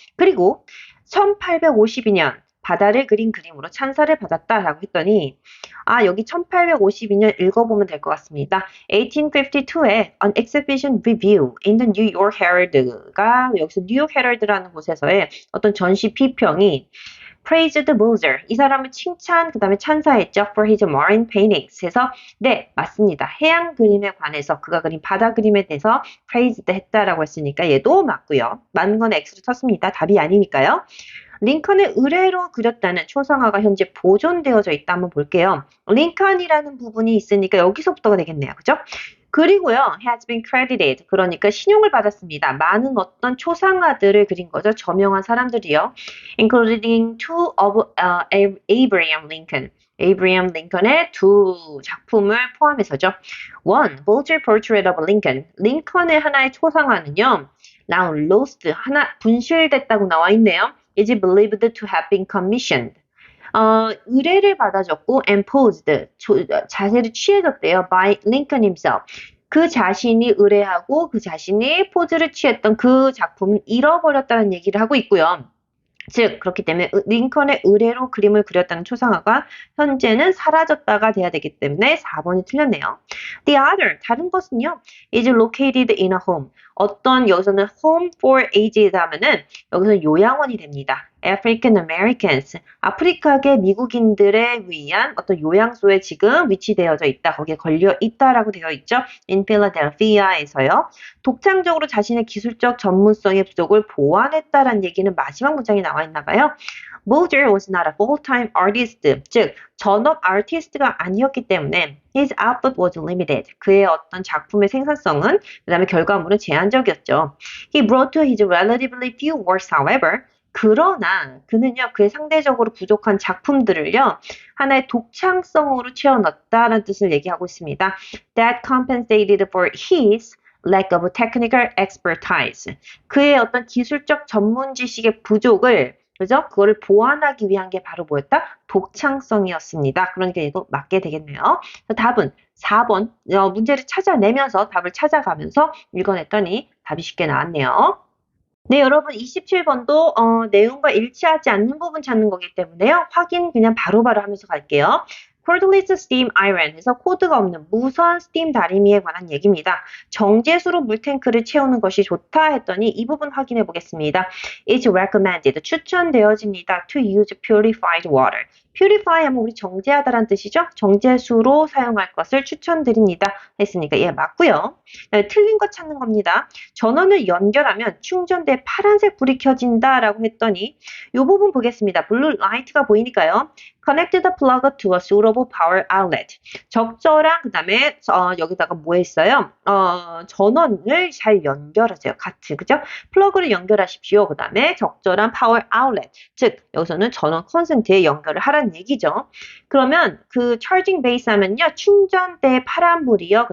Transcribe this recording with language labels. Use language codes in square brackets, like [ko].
[ko] 그리고 1852년 바다를 그린 그림으로 찬사를 받았다라고 했더니 여기 1852년 읽어보면 될 것 같습니다. 1852에 [en] An Exhibition Review in the New York Herald [ko] 가 여기서 뉴욕 헤럴드라는 곳에서의 어떤 전시 비평이 [en] praised Bozer [ko] 이 사람을 칭찬 그 다음에 찬사했죠. [en] for his marine paintings [ko] 해서 네 맞습니다. 해양 그림에 관해서 그가 그린 바다 그림에 대해서 praised 했다라고 했으니까 얘도 맞고요. 맞는 건 X를 쳤습니다. 답이 아니니까요. 링컨의 의뢰로 그렸다는 초상화가 현재 보존되어져 있다 한번 볼게요. 링컨이라는 부분이 있으니까 여기서부터가 되겠네요. 그죠? 그리고요. [en] has been credited. [ko] 그러니까 신용을 받았습니다. 많은 어떤 초상화들을 그린 거죠. 저명한 사람들이요. [en] including two of Abraham Lincoln. [ko] 에이브리엄 링컨의 두 작품을 포함해서죠. [en] One, Vulture Portrait of Lincoln. [ko] 링컨의 하나의 초상화는요. [en] now lost, [ko] 분실됐다고 나와 있네요. [en] is believed to have been commissioned. [ko] 의뢰를 받아줬고 [en] and posed, [ko] 자세를 취해줬대요. [en] by Lincoln himself. [ko] 그 자신이 의뢰하고 그 자신이 포즈를 취했던 그 작품을 잃어버렸다는 얘기를 하고 있고요. 즉 그렇기 때문에 링컨의 의뢰로 그림을 그렸다는 초상화가 현재는 사라졌다가 돼야 되기 때문에 4번이 틀렸네요. [en] The other, [ko] 다른 것은요. [en] is located in a home. [ko] 어떤 여기서는 [en] home for aged [ko] 하면은 여기서 요양원이 됩니다. African Americans, 아프리카계 미국인들에 위한 어떤 요양소에 지금 위치되어져 있다. 거기에 걸려 있다라고 되어 있죠. [en] In Philadelphia에서요. [ko] 독창적으로 자신의 기술적 전문성의 부족을 보완했다라는 얘기는 마지막 문장에 나와 있나 봐요. [en] Bozer was not a full-time artist, [ko] 즉 전업 아티스트가 아니었기 때문에 [en] his output was limited. [ko] 그의 어떤 작품의 생산성은 그 다음에 결과물은 제한적이었죠. [en] He brought to his relatively few works, however, [ko] 그러나 그는요 그의 상대적으로 부족한 작품들을요 하나의 독창성으로 채워넣었다는 뜻을 얘기하고 있습니다. [en] That compensated for his lack of technical expertise. [ko] 그의 어떤 기술적 전문 지식의 부족을 그죠? 그거를 보완하기 위한 게 바로 뭐였다? 독창성이었습니다. 그러니까 얘도 맞게 되겠네요. 답은 4번 문제를 찾아내면서 답을 찾아가면서 읽어냈더니 답이 쉽게 나왔네요. 네, 여러분 27번도 내용과 일치하지 않는 부분 찾는 거기 때문에요. 확인 그냥 바로바로 하면서 갈게요. cordless steam iron에서 코드가 없는 무선 스팀 다리미에 관한 얘기입니다. 정제수로 물탱크를 채우는 것이 좋다 했더니 이 부분 확인해 보겠습니다. [en] It's recommended, [ko] 추천되어집니다. [en] To use purified water. [ko] purify 하면 우리 정제하다란 뜻이죠. 정제수로 사용할 것을 추천드립니다. 했으니까 예, 맞고요. 네, 틀린 거 찾는 겁니다. 전원을 연결하면 충전대에 파란색 불이 켜진다라고 했더니 이 부분 보겠습니다. 블루 라이트가 보이니까요. [en] Connect the plug to a suitable power outlet. [ko] 적절한 그다음에 여기다가 뭐 했어요? 전원을 잘 연결하세요. 같이 그죠? 플러그를 연결하십시오. 그다음에 적절한 파워 아울렛, 즉 여기서는 전원 콘센트에 연결을 하라는 얘기죠. 그러면 그 charging base 하면요 충전대의 파란불이요.